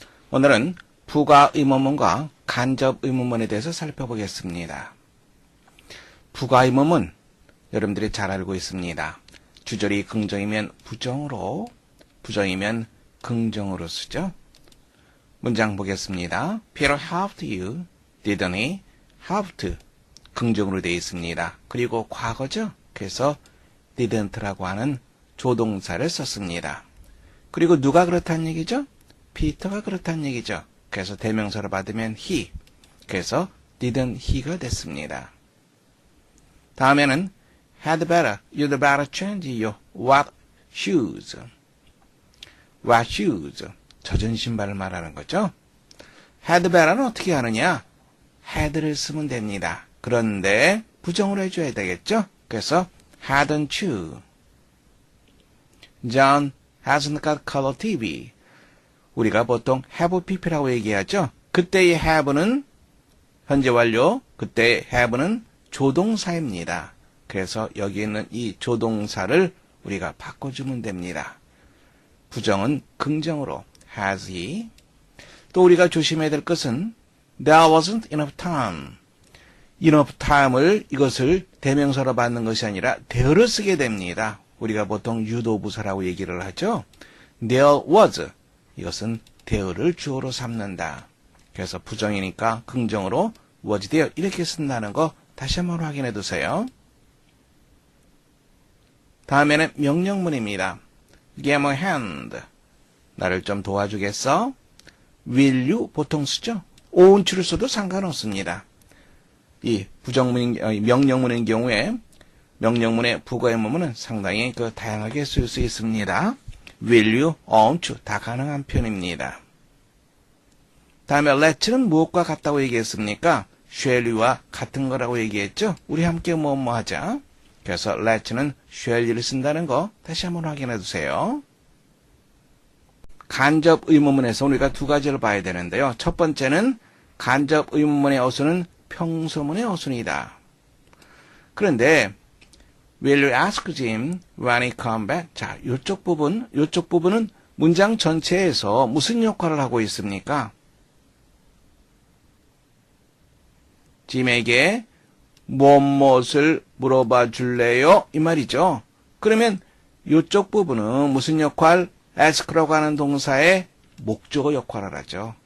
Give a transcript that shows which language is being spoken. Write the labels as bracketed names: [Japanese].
[Korean] 오늘은 부가 의문문과 간접 의문문에 대해서 살펴보겠습니다. 부가 의문문 여러분들이 잘 알고 있습니다. 주절이 긍정이면 부정으로, 부정이면 긍정으로 쓰죠. 문장 보겠습니다. [English] Peter helped you, didn't he? [Korean] helped 긍정으로 되어 있습니다. 그리고 과거죠. 그래서 didn't라고 하는 조동사를 썼습니다. 그리고 누가 그렇다는 얘기죠? 피터가 그렇다는 얘기죠. 그래서 대명사로 받으면 he. 그래서 [English] didn't he [Korean] 가 됐습니다. 다음에는 [English] had better, you'd better change your what shoes. what shoes. [Korean] 젖은 신발을 말하는 거죠. had better는 어떻게 하느냐? had를 쓰면 됩니다. 그런데 부정으로 해줘야 되겠죠? 그래서 [English] hadn't you. John hasn't got color TV. [Korean] 우리가 보통 have pp라고 얘기하죠. 그때의 have는 현재 완료, 그때의 have는 조동사입니다. 그래서 여기 있는 이 조동사를 우리가 바꿔주면 됩니다. 부정은 긍정으로 has he. 또 우리가 조심해야 될 것은 [English] there wasn't enough time. [Korean] enough time을 이것을 대명사로 받는 것이 아니라 there를 쓰게 됩니다. 우리가 보통 유도부사라고 얘기를 하죠. [English] there was. [Korean] 이것은 there를 주어로 삼는다. 그래서 부정이니까 긍정으로 [English] was there [Korean] 이렇게 쓴다는 거 다시 한번 확인해 두세요. 다음에는 명령문입니다. [English] Give me a hand. [Korean] 나를 좀 도와주겠어? [English] Will you [Korean] 보통 쓰죠. 오운치를 써도 상관없습니다. 이 명령문인 경우에 명령문의 부가 의문문은 상당히 다양하게 쓸 수 있습니다. [English] will you, won't you [Korean] 다 가능한 표현입니다. 다음에 let는 무엇과 같다고 얘기했습니까? [English] shall you [Korean] 와 같은 거라고 얘기했죠? 우리 함께 뭐뭐 하자. 그래서 let는 [English] shall you [Korean] 를 쓴다는 거 다시 한번 확인해 주세요. 간접 의문문에서 우리가 두 가지를 봐야 되는데요. 첫 번째는 간접 의문문의 어순은 평소문의 어순이다. 그런데 [English] Will you ask Jim when he come back? [Korean] 자, 이쪽 부분은 문장 전체에서 무슨 역할을 하고 있습니까? 짐에게 무엇을 물어봐 줄래요? 이 말이죠. 그러면 이쪽 부분은 무슨 역할? ask라고 하는 동사의 목적어 역할을 하죠.